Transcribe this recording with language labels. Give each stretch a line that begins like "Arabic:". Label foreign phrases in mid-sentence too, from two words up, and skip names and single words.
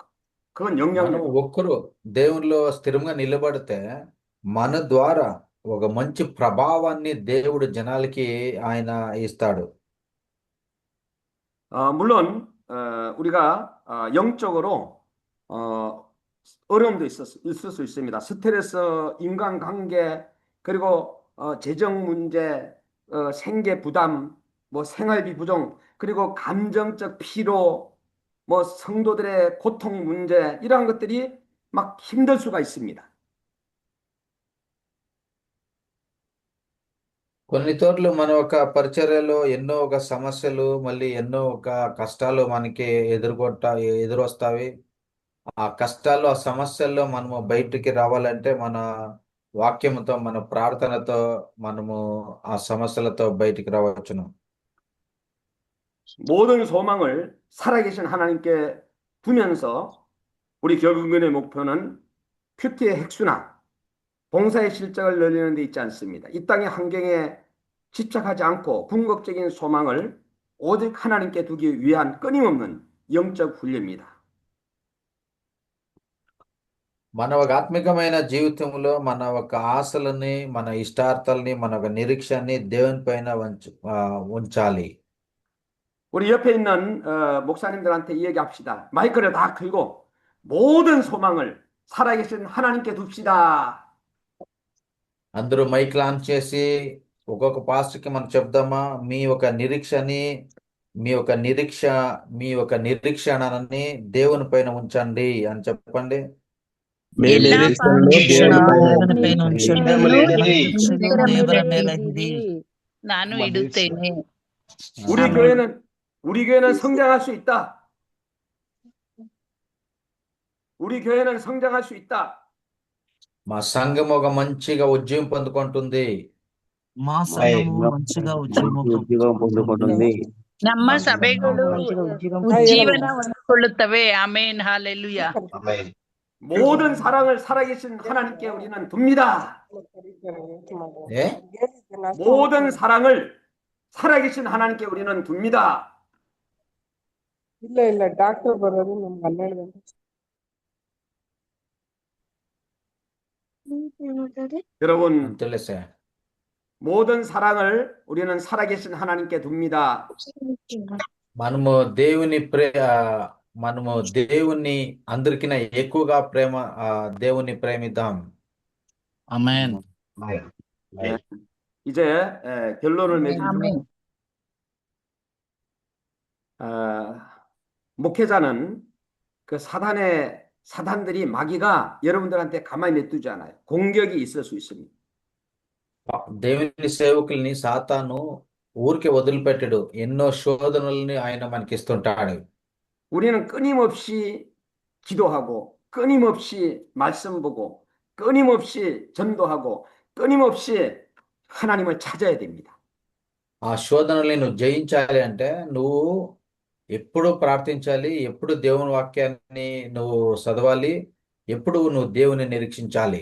Korean: 그건
Telugu: మనం
Korean: 영향력.
Telugu: ఒక్కరు దేవునిలో స్థిరంగా నిలబడితే మన ద్వారా ఒక మంచి ప్రభావాన్ని దేవుడు జనాలకి ఆయన ఇస్తాడు.
Korean: 물론 우리가 영적으로 어려움도 있을 수 있습니다. 스트레스, 인간관계, 그리고 재정 문제, 생계 부담, 뭐 생활비 부정, 그리고 감정적 피로, 뭐 성도들의 고통 문제 이러한 것들이 막 힘들 수가 있습니다.
Telugu: కొన్ని చోట్ల మన ఒక పరిచర్యలో ఎన్నో ఒక సమస్యలు, మళ్ళీ ఎన్నో ఒక కష్టాలు మనకి ఎదురొస్తాయి. ఆ కష్టాలు, ఆ సమస్యల్లో మనము బయటికి రావాలంటే మన వాక్యముతో, మన ప్రార్థనతో మనము ఆ సమస్యలతో బయటికి రావచ్చును.
Korean: 모든 소망을 살아계신 하나님께 두면서 우리 결국의 목표는 큐티의 핵수나 봉사의 실적을 늘리는 데 있지 않습니다. 이 땅의 환경에 집착하지 않고 궁극적인 소망을 오직 하나님께 두기 위한 끊임없는 영적 훈련입니다.
Telugu: మన ఒక ఆత్మికమైన జీవితంలో మన ఒక ఆశలని, మన ఇష్టార్థాలని, మన ఒక నిరీక్షని దేవుని పైన ఉంచాలి.
Korean: 우리 옆에 있는 목사님들한테 이야기합시다. 마이크를 다 들고 모든 소망을 살아계신 하나님께 둡시다.
Telugu: అందరూ
English: mic launch
Telugu: చేసి ఒక్కొక్క పాస్టర్కి మనం చెప్దామా, మీ ఒక నిరీక్షని, మీ ఒక నిరీక్షణని దేవుని పైన ఉంచండి అని చెప్పండి.
Kannada: ಎಲ್ಲಾ
Telugu: దేవుని పైన ఉంచండి.
Kannada: ದೇವರ ಮೇಲೆ ಇಡಿ. ನಾನು ಇಡುತ್ತೇನೆ.
Korean: 우리 교회는 성장할 수 있다. 우리 교회는 성장할 수 있다.
Telugu: మా సంఘం ఒక మంచిగా ఉజ్జీవం పొందుకుంటుంది. మా సంఘము మంచిగా ఉద్యోగం పొందుకుంటుంది.
Kannada: ನಮ್ಮ ಸಭೆಗಳು ಉಜ್ಜೀವನ ಹೊಂದಿಕೊಳ್ಳುತ್ತವೆ. ಆಮೇನ್, ಹಾಲೆಲೂಯಾ.
Korean: 모든 사랑을 살아계신 하나님께 우리는 둡니다.
Telugu: ఏ
Korean: 모든 사랑을 살아계신 하나님께 우리는 둡니다.
Kannada: ಇಲ್ಲ ಡಾಕ್ಟರ್ ಬರೋದು ನಮ್ಗೆ 12 ಗಂಟೆ.
Korean: 여러분,
Telugu: తెలుసా,
Korean: 모든 사랑을 우리는 살아계신 하나님께 둡니다.
Telugu: మనము దేవుని అందరికన్నా ఎక్కువగా దేవుని ప్రేమిద్దాం. ఆమేన్.
Korean: 이제 결론을 내리죠.
Kannada: ಆಮೇನ್.
Korean: 목회자는 그 사단들이 마귀가 여러분들한테 가만히 냅두지 않아요. 공격이 있을 수 있습니다.
Telugu: దేవుని సేవకుల్ని సాతాను ఊరికే వదిలిపెట్టడు. ఎన్నో శోధనల్ని ఆయన మనకి ఇస్తుంటాడు.
Korean: 우리는 끊임없이 기도하고 끊임없이 말씀 보고 끊임없이 전도하고 끊임없이 하나님을 찾아야 됩니다.
Telugu: ఆ శోధనల్ని నువ్వు జయించాలి అంటే నువ్వు ఎప్పుడు ప్రార్థించాలి, ఎప్పుడు దేవుని వాక్యాన్ని నువ్వు చదవాలి, ఎప్పుడు నువ్వు దేవుని నిరీక్షించాలి.